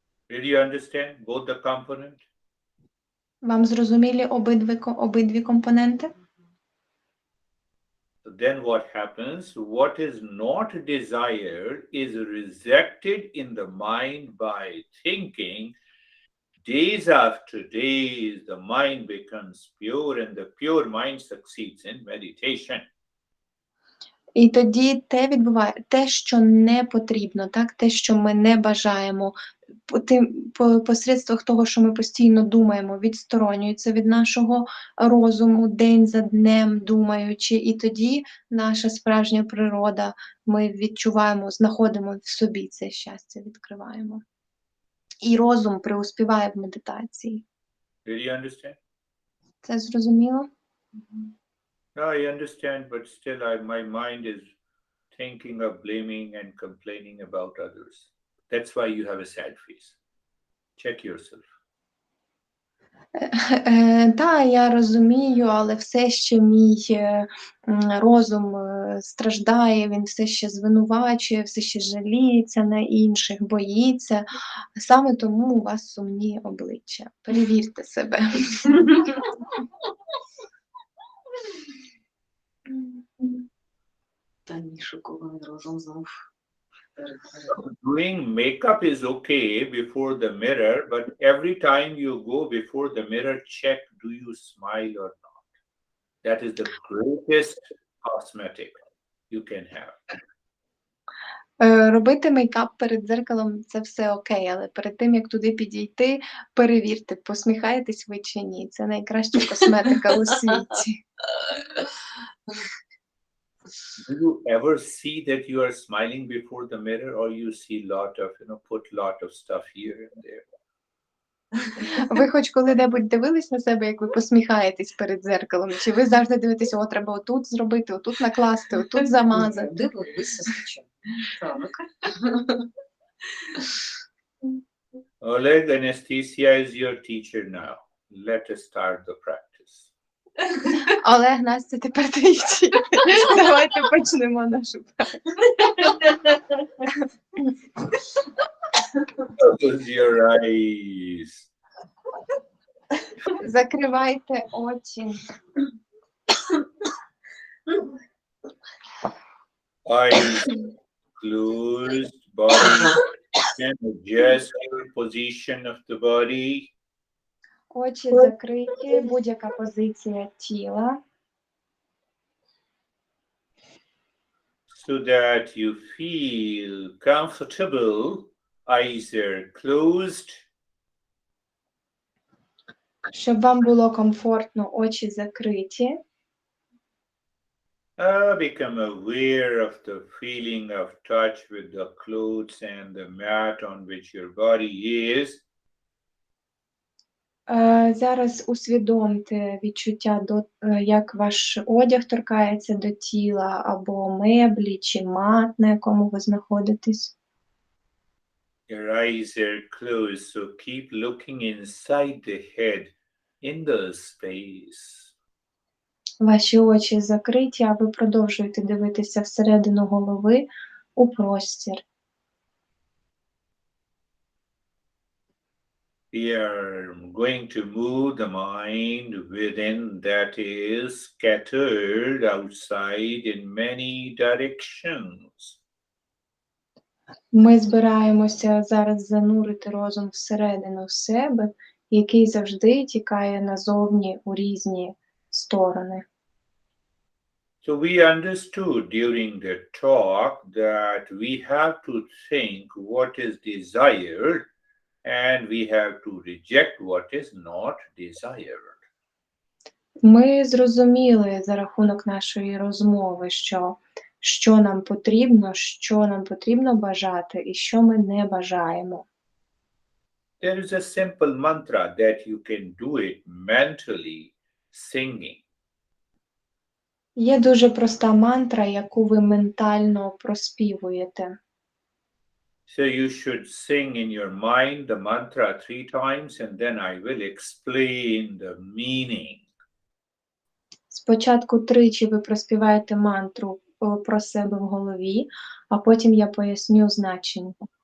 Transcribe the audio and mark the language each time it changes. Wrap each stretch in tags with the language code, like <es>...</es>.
<en>Did you understand both the components?</en> <uk>Вам зрозумілі обидві компоненти?</uk> <en>Then what happens? What is not desired is rejected in the mind by thinking. Days after days, the mind becomes pure and the pure mind succeeds in meditation.</en> <uk>І тоді те, що не потрібно, так? Те, що ми не бажаємо, посередством того, що ми постійно думаємо, відсторонюється від нашого розуму день за днем, думаючи, і тоді наша справжня природа, ми відчуваємо, знаходимо в собі це щастя, відкриваємо. І розум преуспіває в медитації.</uk> <en>Did you understand?</en> <uk>Це зрозуміло?</uk> <en>No, I understand, but still my mind is thinking of blaming and complaining about others. That's why you have a sad face. Check yourself.</en> <uk>Так, я розумію, але все ще мій розум страждає, він все ще звинувачує, все ще жаліється на інших, боїться. Саме тому у вас сумні обличчя. Перевірте себе. Та ні, шокований розум знов.</uk> <en>Doing makeup is okay before the mirror, but every time you go before the mirror, check, do you smile or not? That is the greatest cosmetic you can have.</en> <uk>Робити мейкап перед дзеркалом – це все окей, але перед тим, як туди підійти, перевірте, посміхаєтесь ви чи ні. Це найкраща косметика у світі.</uk> <en>Do you ever see that you are smiling before the mirror, or you see lot of, put lot of stuff here and there?</en> <uk>Ви хоч коли-небудь дивились на себе, як ви посміхаєтесь перед дзеркалом? Чи ви завжди дивитесь, о, треба отут зробити, отут накласти, отут замазати? Дивилися, звичайно. Так.</uk> <en>Oleg, anesthesia is your teacher now. Let us start the practice.</en> <uk>Олег, Настя, тепер твій вчитель. Давайте почнемо нашу практику.</uk> <en>Close your eyes.</en> <uk>Закривайте очі.</uk> <en>Eyes closed, body and adjust your position of the body.</en> <uk>Очі закриті, будь-яка позиція тіла.</uk> <en>So that you feel comfortable, eyes are closed.</en> <uk>Щоб вам було комфортно, очі закриті.</uk> <en>Become aware of the feeling of touch with the clothes and the mat on which your body is.</en> <uk>Зараз усвідомте відчуття, як ваш одяг торкається до тіла, або меблі, чи мат, на якому ви знаходитесь.</uk> <en>Your eyes are closed, so keep looking inside the head, in the space.</en> <uk>Ваші очі закриті, а ви продовжуєте дивитися всередину голови, у простір.</uk> <en>We are going to move the mind within that is scattered outside in many directions.</en> <uk>Ми збираємося зараз занурити розум всередину себе, який завжди тікає назовні у різні сторони.</uk> <en>So we understood during the talk that we have to think what is desired and we have to reject what is not desired.</en> <uk>Ми зрозуміли за рахунок нашої розмови, що нам потрібно бажати і що ми не бажаємо.</uk> <en>There is a simple mantra that you can do it mentally, singing.</en> <uk>Є дуже проста мантра, яку ви ментально проспівуєте.</uk> <en>So you should sing in your mind the mantra 3 times, and then I will explain the meaning.</en> <uk>Спочатку тричі ви проспіваєте мантру про себе в голові, а потім я поясню значення.</uk>